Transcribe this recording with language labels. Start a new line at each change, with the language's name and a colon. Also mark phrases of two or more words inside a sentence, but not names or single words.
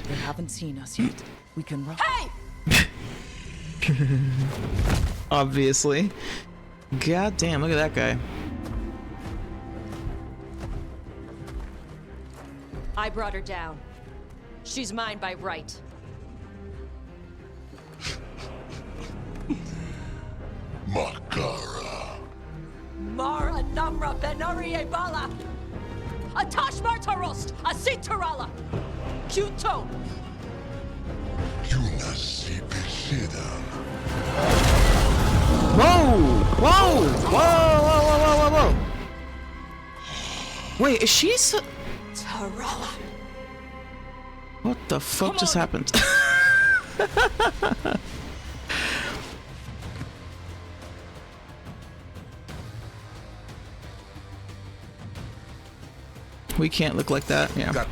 English: They haven't seen us yet. We can run. Hey! Obviously. God damn, look at that guy. I brought her down. She's mine by right. Makara. Mara Namra Benarie Bala! Atash Martarost! Asitarala! Kuto! Yunasi Besidan. Whoa! Whoa! Whoa! Whoa! Whoa! Whoa! Whoa! Whoa! Wait, is she so... Tarala! What the fuck just happened? We can't look like that. Yeah.